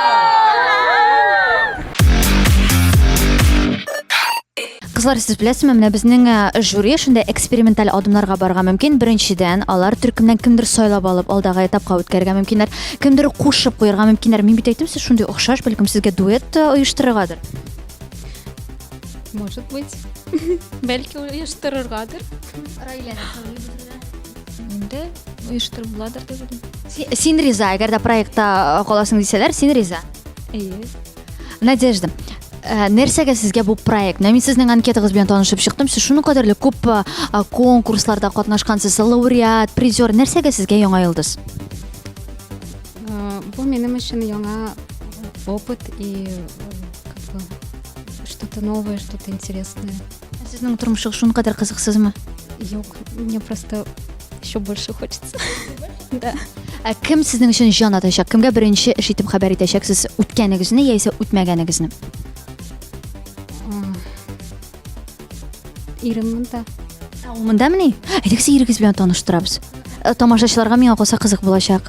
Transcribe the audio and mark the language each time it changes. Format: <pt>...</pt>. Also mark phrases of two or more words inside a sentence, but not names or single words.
<tt>Кызлар, сез беләсезме, менә безнең жюри шундай эксперименталь адымнарга барырга мөмкин. Беренчедән, алар төркемнән кемдер сайлап алып, алдагы этапка үткәрергә мөмкиннәр, кемдер кушып куярга мөмкиннәр. Мин бит әйттем, сез шундый охшаш, бәлкем сезгә дуэт оештырыргадыр.</tt> <ru>Может быть.</ru> <tt>Бәлки оештырыргадыр. Инде оештырып буладыр дип уйлыйм. Син риза, әгәр дә проектта каласың дисәләр, син риза. Надежда, нәрсәгә сезгә бу проект? Мен сезнең анкетагыз белән танышып чыктым. Сез шуны кадәрле күп конкурсларда катнашкансыз, лауреат, призер. Нәрсәгә сезгә яңа йолдыз? Бу минем өчен яңа опыт</tt> <ru>и что-то новое, что-то интересное.</ru> <tt>Сезнең тормышыгыз шуны кадәр кызыксызмы? Юк,</tt> <ru>мне просто еще больше хочется. Да.</ru> <tt>Кем сезнең өчен җан атачак? Кемгә беренче эш итеп хәбәр итәчәксез? Үткәнегезне яисә үтмәгәнегезне? Иремнең дә. Ул мондамы ни? Әйдәгез, ирегез белән таныштырабыз. Тамашачыларга миңа калса кызык булачак.</tt>